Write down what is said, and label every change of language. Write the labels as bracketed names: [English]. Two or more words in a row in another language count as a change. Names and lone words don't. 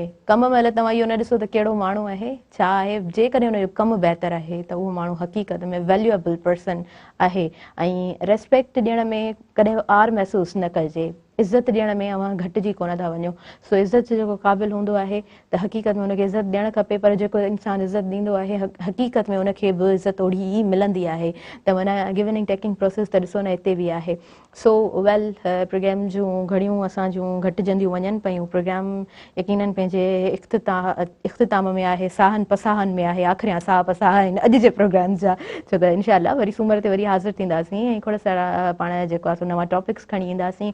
[Sindhi] कम महिल तव्हां इहो न ॾिसो त कहिड़ो माण्हू आहे, छा आहे, जेकॾहिं हुनजो कमु बहितर आहे त उहो माण्हू हक़ीक़त में [English] valuable person [Sindhi] आहे। ऐं रेस्पेक्ट ॾियण में कॾहिं आर महसूसु न कजे। इज़त ॾियण में अवां घटिजी कोन था वञो। सो इज़त जेको क़ाबिल हूंदो आहे त हक़ीक़त में हुनखे इज़त ॾियणु खपे, पर जेको इंसानु इज़त ॾींदो आहे हक़ीक़त में हुनखे बि इज़त ओड़ी ई मिलंदी आहे। त माना [English] giving taking process [Sindhi] त ॾिसो न हिते बि आहे। सो वेल प्रोग्राम जूं घड़ियूं असांजूं घटिजंदियूं वञनि पियूं। प्रोग्राम यकीननि पंहिंजे इख़्तिताम में आहे, साहनि पसाहनि में आहे, आख़िरी साह पसाह आहिनि अॼु जे प्रोग्राम जा। छो त इनशाअल्लाह वरी सूमर ते वरी हाज़िर थींदासीं ऐं खोड़ सारा पाण जेको आहे नवां टॉपिक्स खणी ईंदासीं।